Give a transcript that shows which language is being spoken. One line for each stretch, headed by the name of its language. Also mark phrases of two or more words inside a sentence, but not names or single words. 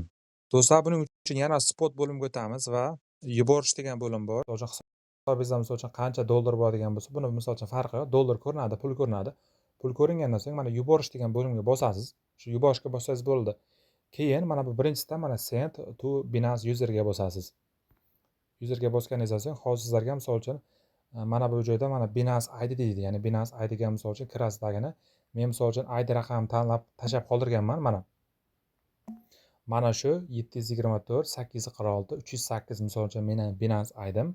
Uzbek: Do'stlar, buning uchun yana spot bo'limiga o'tamiz va yuborish degan bo'lim bor. Hisobingizda misol uchun qancha dollar bo'ladigan bo'lsa, buni misol uchun farqi yo'q. Dollar ko'rinadi, pul ko'rinadi. Pul ko'ringandan so'ng mana yuborish degan bo'limga bosasiz. Shu yuborishga bossangiz bo'ldi. Keyin mana bu birinchisidan mana
English: send to Binance
Uzbek: userga bosasiz. Userga bosganingizdan so'ng hozir sizlarga misol uchun mana bu joyda mana Binance ID deydi. Ya'ni Binance IDga misol uchun kirasizlargina. Men misol uchun ID raqamini tanlab tashlab qoldirganman mana. Mana shu 724 846 308 misol uchun mening Binance ID'im.